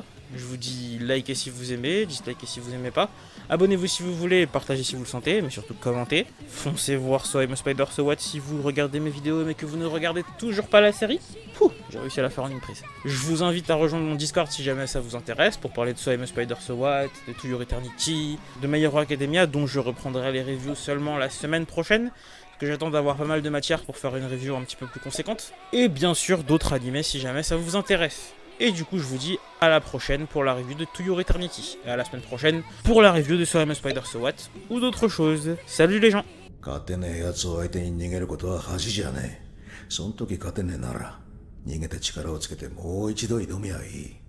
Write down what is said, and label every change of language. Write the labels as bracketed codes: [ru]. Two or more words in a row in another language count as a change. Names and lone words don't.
[fr] Je vous dis likez si vous aimez, dislikez si vous aimez pas. Abonnez-vous si vous voulez, partagez si vous le sentez, mais surtout commentez. Foncez voir So I'm a Spider So What si vous regardez mes vidéos mais que vous ne regardez toujours pas la série. Pouh, j'ai réussi à la faire en une prise. Je vous invite à rejoindre mon Discord si jamais ça vous intéresse pour parler de So I'm a Spider So What, de To Your Eternity, de My Hero Academia dont je reprendrai les reviews seulement la semaine prochaine. Que j'attends d'avoir pas mal de matière pour faire une review un petit peu plus conséquente. Et bien sûr d'autres animés si jamais ça vous intéresse. Et du coup je vous dis à la prochaine pour la review de To Your Eternity. Et à la semaine prochaine pour la review de So I'm a Spider So What ou d'autres choses. Salut les gens. [ja] 勝てねえ奴を相手に逃げることは恥じゃねえ。そん時勝てねえなら逃げて力をつけてもう一度挑みゃいい。